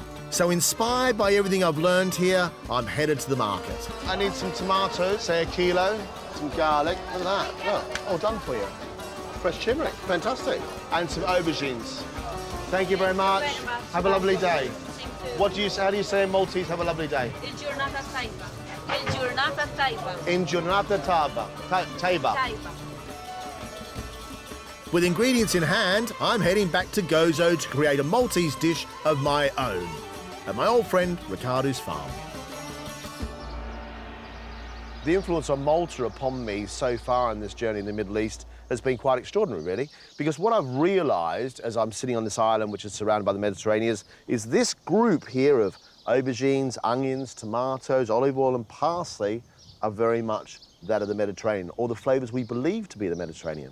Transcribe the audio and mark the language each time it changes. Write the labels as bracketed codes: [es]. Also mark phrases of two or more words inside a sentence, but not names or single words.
[en] So inspired by everything I've learned here, I'm headed to the market. I need some tomatoes, say a kilo, some garlic, look at that, look, all done for you. Fresh turmeric, fantastic. And some aubergines. Thank you very much. Have a lovely day. How do you say in Maltese, have a lovely day? [mt] Il-ġurnata tajba. Il-ġurnata tajba. In giornata taiba. [en] With ingredients in hand, I'm heading back to Gozo to create a Maltese dish of my own at my old friend Ricardo's farm. The influence of Malta upon me so far in this journey in the Middle East has been quite extraordinary, really, because what I've realised as I'm sitting on this island, which is surrounded by the Mediterranean, is this group here of aubergines, onions, tomatoes, olive oil and parsley are very much that of the Mediterranean, or the flavours we believe to be the Mediterranean.